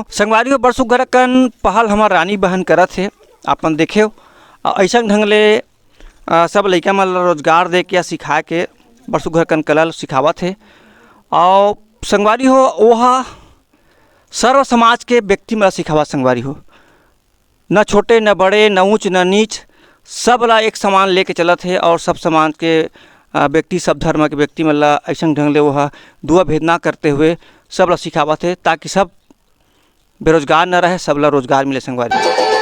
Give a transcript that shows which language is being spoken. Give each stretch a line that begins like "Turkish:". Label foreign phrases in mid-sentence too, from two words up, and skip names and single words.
Chhattisgarhi: संगवारी हो बड़ सुघर कन पहल हमार रानी बहन करत है, अपन देखे ऐसा ढंग ले सब लड़का मन रोजगार दे के या सिखा के बड़ सुघर कन कला सिखावत है। और संगवारी हो वह सर्व समाज के व्यक्ति में सिखावा संगवारी हो, न छोटे न बड़े न ऊंच न नीच, सब ला एक समान लेके चलत है। और सब समाज के व्यक्ति, सब धर्म के व्यक्ति मन ला ऐसा ढंग ले वह दुआ भेद ना करते हुए सब ला सिखावत है ताकि सब बेरोजगार न रहे, सब ला रोजगार मिले संगवारी।